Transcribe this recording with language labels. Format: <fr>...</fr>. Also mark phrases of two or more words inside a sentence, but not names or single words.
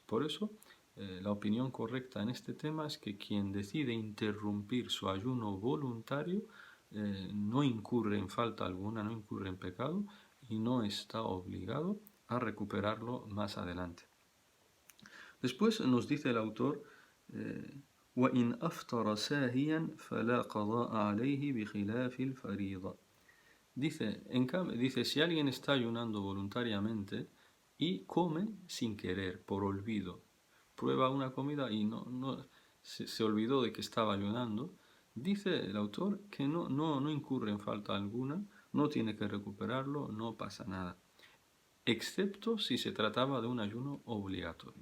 <es>Por eso la opinión correcta en este tema es que quien decide interrumpir su ayuno voluntario no incurre en falta alguna, no incurre en pecado y no está obligado a recuperarlo más adelante. Después nos dice el autor:</es> <ar>وَإِنْ أَفْطَرَ سَاهِيًا فَلَا قَضَاءَ عَلَيْهِ بِخِلَافِ الْفَرِيضَةِ.</ar> <es>Dice, si alguien está ayunando voluntariamente y come sin querer, por olvido, prueba una comida y se olvidó de que estaba ayunando, dice el autor que no incurre en falta alguna, no tiene que recuperarlo, no pasa nada, excepto si se trataba de un ayuno obligatorio.</es>